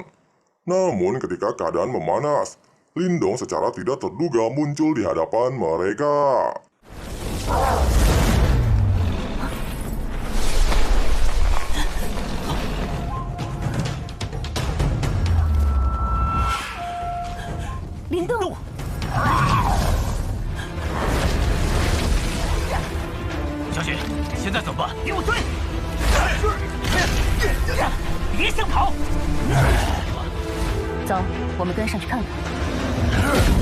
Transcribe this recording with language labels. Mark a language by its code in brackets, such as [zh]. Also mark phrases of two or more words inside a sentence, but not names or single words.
[id] Namun ketika keadaan memanas, Lindong secara tidak terduga muncul di hadapan mereka. [zh] Lindong，小雪，现在怎么办？给我追！别想跑！走，我们跟上去看看。